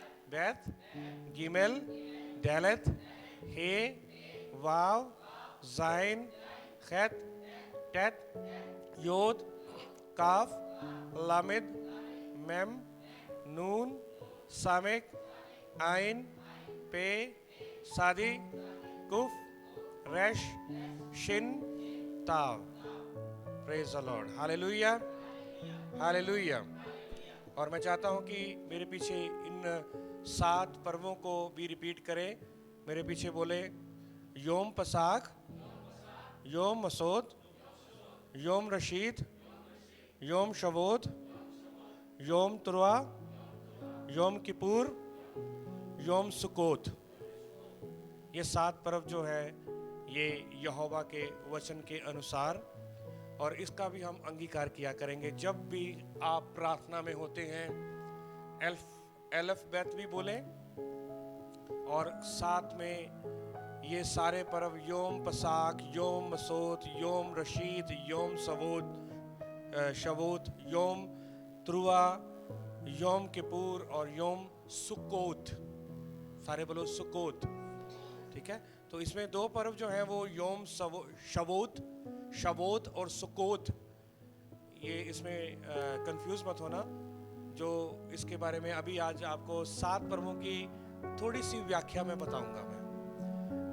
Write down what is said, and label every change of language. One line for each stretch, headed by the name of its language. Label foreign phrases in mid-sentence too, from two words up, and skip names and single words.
Hebrew: בית, גימל, דלת, הא, וו, זין, חית, טית, יוד, כף, למד, מם, נון, סמך, עין, פא, צדי, קוף, ריש, שין, תו.
English: Praise the Lord, hallelujah, hallelujah.
Hindi: और मैं चाहता हूं कि मेरे पीछे इन 7 पर्वों को भी रिपीट करें। मेरे पीछे बोले, योम पसाख, योम मसूद, योम रशीद, योम शवोत, योम तुरवा, योम किपुर, योम सुकोत। ये 7 पर्व जो है ये यहोवा के वचन के अनुसार, और इसका भी हम अंगीकार किया करेंगे जब भी आप प्रार्थना में होते हैं। एल्फ भी बोले, और साथ में ये सारे पर्व योम पसाख, योम मसूद, योम रशीद, योम शवोत, योम त्रुआ, योम किपुर और योम सुकोत। सारे बोलो सुकोत, ठीक है। तो इसमें 2 पर्व जो हैं वो योम शवोत और सुकोत। ये इसमें कंफ्यूज मत होना। जो इसके बारे में अभी आज आपको 7 पर्वों की थोड़ी सी व्याख्या में बताऊंगा मैं।